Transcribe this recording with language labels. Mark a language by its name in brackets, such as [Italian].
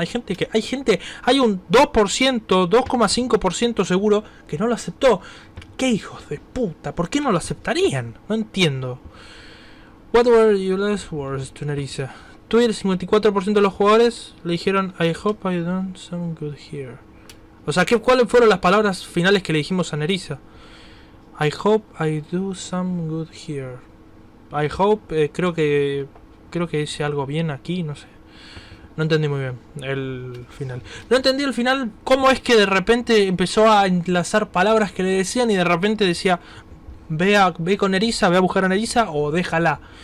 [Spanish] Hay un 2%, 2,5% seguro que no lo aceptó. ¿Qué hijos de puta? ¿Por qué no lo aceptarían? No entiendo. [English] What were your last words to Nerissa? [Spanish] Tú y el 54% de los jugadores le dijeron I hope I done some good here. O sea, ¿cuáles fueron las palabras finales que le dijimos a Nerissa? [English] I hope I do some good here. [Spanish] I hope, creo que hice algo bien aquí, no sé. No entendí muy bien el final. No entendí el final, cómo es que de repente empezó a enlazar palabras que le decían y de repente decía ve con Nerissa, ve a buscar a Nerissa o déjala.